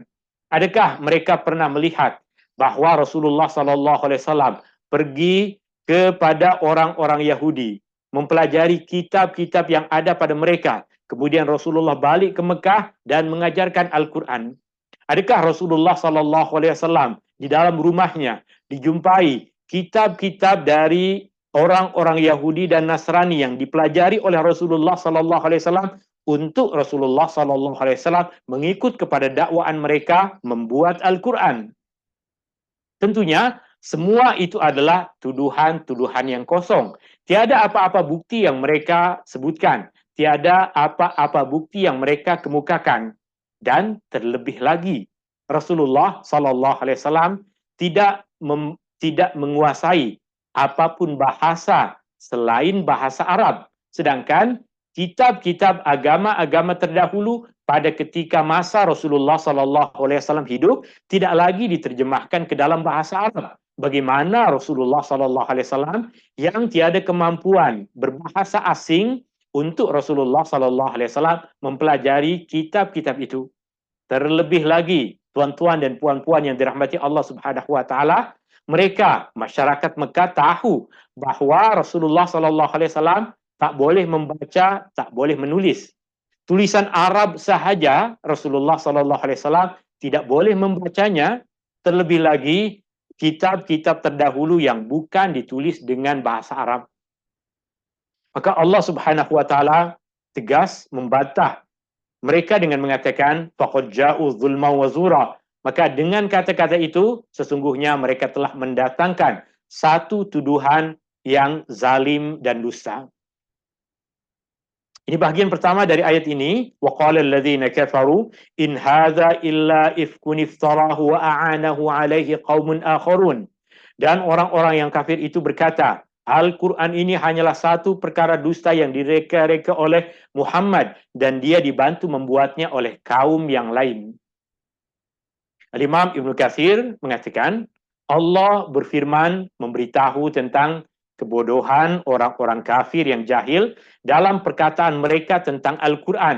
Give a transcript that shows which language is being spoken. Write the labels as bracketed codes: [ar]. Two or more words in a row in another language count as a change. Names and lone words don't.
[ms] Adakah mereka pernah melihat bahawa Rasulullah [ar] صلى الله عليه وسلم [ms] pergi kepada orang-orang Yahudi, mempelajari kitab-kitab yang ada pada mereka, kemudian Rasulullah balik ke Mekah dan mengajarkan Al-Quran? Adakah Rasulullah [ar] صلى الله عليه وسلم [ms] di dalam rumahnya dijumpai kitab-kitab dari orang-orang Yahudi dan Nasrani yang dipelajari oleh Rasulullah [ar] صلى الله عليه وسلم [ms] untuk Rasulullah sallallahu alaihi wasallam mengikut kepada dakwaan mereka membuat Al-Quran? Tentunya semua itu adalah tuduhan-tuduhan yang kosong. Tiada apa-apa bukti yang mereka sebutkan, tiada apa-apa bukti yang mereka kemukakan. Dan terlebih lagi, Rasulullah [ar] صلى الله عليه وسلم [ms] tidak menguasai apapun bahasa selain bahasa Arab. Sedangkan kitab-kitab agama-agama terdahulu pada ketika masa Rasulullah [ar] صلى الله عليه وسلم [ms] hidup tidak lagi diterjemahkan ke dalam bahasa Arab. Bagaimana Rasulullah [ar] صلى الله عليه وسلم [ms] yang tiada kemampuan berbahasa asing untuk Rasulullah [ar] صلى الله عليه وسلم [ms] mempelajari kitab-kitab itu? Terlebih lagi, tuan-tuan dan puan-puan yang dirahmati Allah [ar] سبحانه وتعالى, [ms] mereka masyarakat Mekah tahu bahawa Rasulullah [ar] صلى الله عليه وسلم [ms] tak boleh membaca, tak boleh menulis. Tulisan Arab sahaja Rasulullah [ar] صلى الله عليه وسلم [ms] tidak boleh membacanya, terlebih lagi kitab-kitab terdahulu yang bukan ditulis dengan bahasa Arab. Maka Allah Subhanahu wa taala tegas membantah mereka dengan mengatakan [ar] فقد جاءوا ظلما وزورا. [ms] Maka dengan kata-kata itu sesungguhnya mereka telah mendatangkan satu tuduhan yang zalim dan dusta. Ini bahagian pertama dari ayat ini. [ar] وقال الذين كفروا إن هذا إلا إفك افتراه وأعانه عليه قوم آخرون. [ms] Dan orang-orang yang kafir itu berkata, Al-Quran ini hanyalah satu perkara dusta yang direka-reka oleh Muhammad dan dia dibantu membuatnya oleh kaum yang lain. Al-Imam Ibn Katsir mengatakan, Allah berfirman memberitahu tentang kebodohan orang-orang kafir yang jahil dalam perkataan mereka tentang Al-Quran.